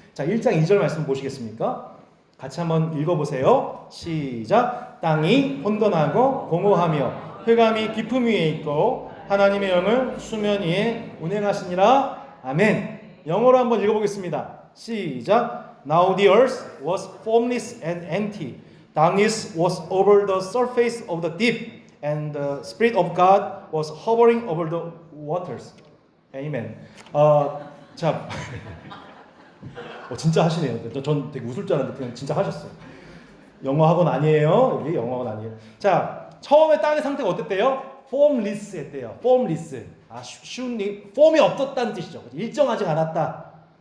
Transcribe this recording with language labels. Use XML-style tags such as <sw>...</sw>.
<ko>자, 1장 2절 말씀 보시겠습니까? 같이 한번 읽어보세요. 시작. 땅이 혼돈하고 공허하며 흑암이 깊음 위에 있고 하나님의 영을 수면 위에 운행하시니라. 아멘. 영어로 한번 읽어보겠습니다. 시작.</ko> <en>Now the earth was formless and empty. Darkness was over the surface of the deep, and the Spirit of God was hovering over the waters.</en> <ko>Amen. 자, 진짜 하시네요. 전 되게 웃을 줄 알았는데 그냥 진짜 하셨어요. 영어 학원 아니에요. 여기 영어 학원 아니에요. 자, 처음에 땅의 상태가 어땠대요? formless 했대요. formless. 폼이 없었다는 뜻이죠. 일정하지 않았다.</ko>